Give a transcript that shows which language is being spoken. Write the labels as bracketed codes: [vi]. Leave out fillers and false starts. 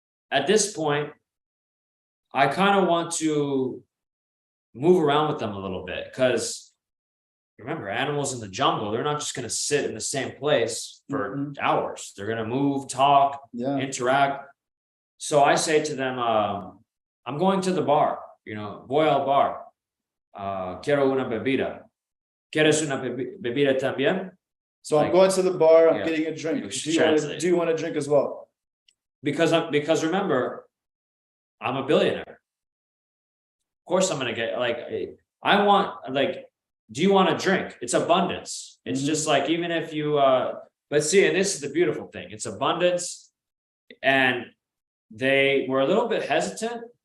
[en] At this point, I kind of want to move around with them a little bit because remember, animals in the jungle, they're not just going to sit in the same place for Mhm. hours. They're going to move, talk, Yeah. interact. So I say to them, I'm going to the bar, [es] voy al bar. Quiero una bebida. ¿Quieres una bebida también? [en] So I'm Like- going to the bar. I'm Yeah. getting a drink. Which Do you want to? translates. Do you want to drink as well? Because remember, I'm a billionaire. Of course, I'm gonna get I want do you want a drink? It's abundance. It's Mhm. just like even if you but see, and this is the beautiful thing, it's abundance, and they were a little bit hesitant.